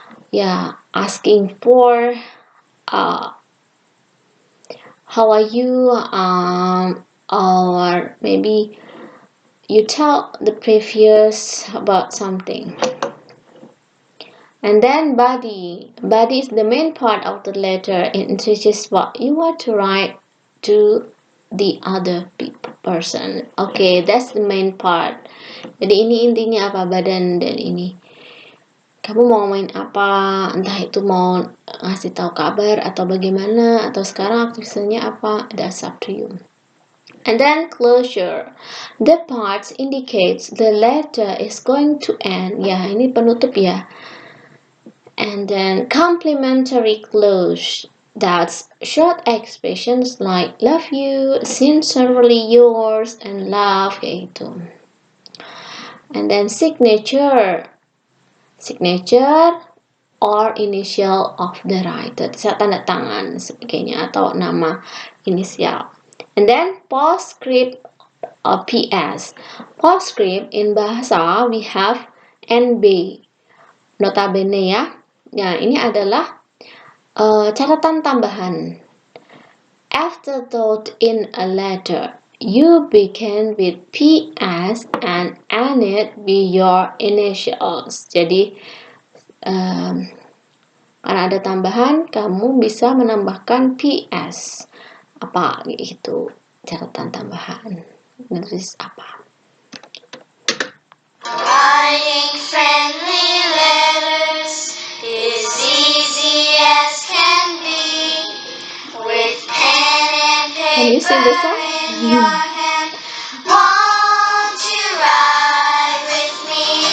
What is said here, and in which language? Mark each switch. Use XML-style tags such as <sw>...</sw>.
<en>Yeah, asking for how are you, or maybe you tell the previous about something. And then body. Body is the main part of the letter. It introduces what you want to write to the other person. Okay, that's the main part.</en> <id>Jadi ini intinya apa, badan dan ini. Kamu mau ngomongin apa, entah itu mau ngasih tahu kabar atau bagaimana, atau sekarang aktivitasnya apa,</id> <en>that's up to you. And then closure. The parts indicates the letter is going to end.</en> <id>Ya, ini penutup ya.</id> <en>And then complimentary close. That's short expressions like love you, sincerely yours, and love, yaitu. And then signature. Signature or initial of the writer,</en> <id>tanda tangan sebagainya atau nama inisial.</id> <en>And then postscript or PS. Postscript in Bahasa we have NB. Notabene ya.</en> <id>Ya, ini adalah catatan tambahan.</id> <en>Afterthought in a letter. You begin with PS and end it with your initials.</en> <id>Jadi, karena ada tambahan, kamu bisa menambahkan PS. Apa itu catatan tambahan? Nulis apa?</id> <en>Writing friendly letters is easy as can be. With pen and paper. Can you sing the song? your hand. Won't you ride with me?</en>